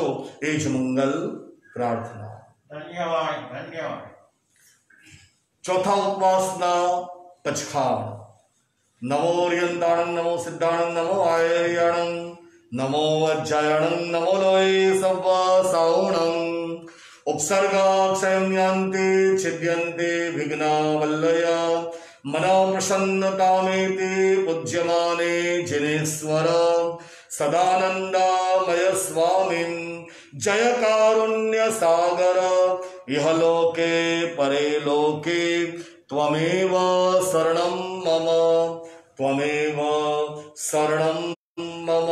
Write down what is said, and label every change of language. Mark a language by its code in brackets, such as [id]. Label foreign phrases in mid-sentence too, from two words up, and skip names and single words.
[gu] એ જ મંગલ પ્રાર્થના. ધન્યવાદ. ચોથા ઉપવાસના પચખાણ. [pra] નમો રિયંતાણં, નમો સિદ્ધાણં, નમો આયર્યાણં, નમો અજ્જાયણં, નમો લોય સવ્વા સાઉણં. [sa] उपसर्गाक्षयं यान्ति छिद्यन्ते विघ्नावल्लय मनो प्रसन्नतामेति पूज्यमाने जिनेश्वर सदानंदामय स्वामिन् जय कारुण्य सागर इहलोके परेलोके त्वमेव शरणं मम त्वमेव शरणं मम।